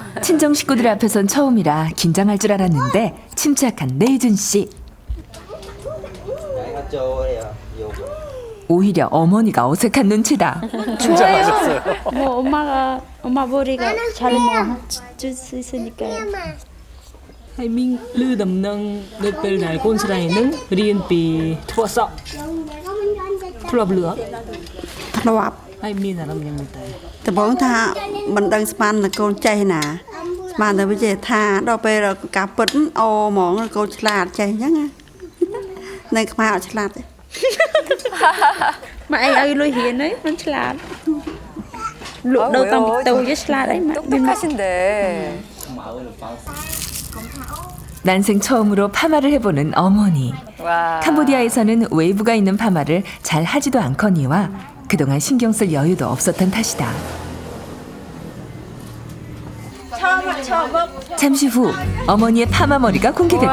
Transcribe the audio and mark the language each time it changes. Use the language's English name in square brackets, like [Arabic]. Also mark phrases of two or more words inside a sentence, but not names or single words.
[Korean] 친정 식구들 앞에선 처음이라 긴장할 줄 알았는데 침착한 내이준 씨. 오히려 어머니가 어색한 눈치다. 좋아요. 뭐 엄마 머리가 잘 줄 수 있으니까요. [Khmer] ហើយមីងលឺដំណឹងនៅពេលដែលកូនស្រីនឹងរៀនពីធ្វើសក់ធ្លាប់លឺអត់ ធ្លាប់ ហើយមានអារម្មណ៍យ៉ាងម៉េចដែរ ដំបូងថាមិនដឹងស្មានតែកូនចេះណាស្មានតែវាចេះថាដល់ពេលការពិតអូហ្មងកូនឆ្លាតចេះអញ្ចឹងណានៅខ្មែរអត់ឆ្លាតទេ ម៉ែឯងឲ្យលុយរៀនហ្នឹងមិនឆ្លាតលក់ដូរតាមទៅវាឆ្លាតអីម៉ែ [Korean] 똑똑하신데. 난생 처음으로 파마를 해보는 어머니. 와. 캄보디아에서는 웨이브가 있는 파마를 잘 하지도 않거니와 그동안 신경 쓸 여유도 없었던 탓이다. 잠시 후 어머니의 파마 머리가 공개됐다.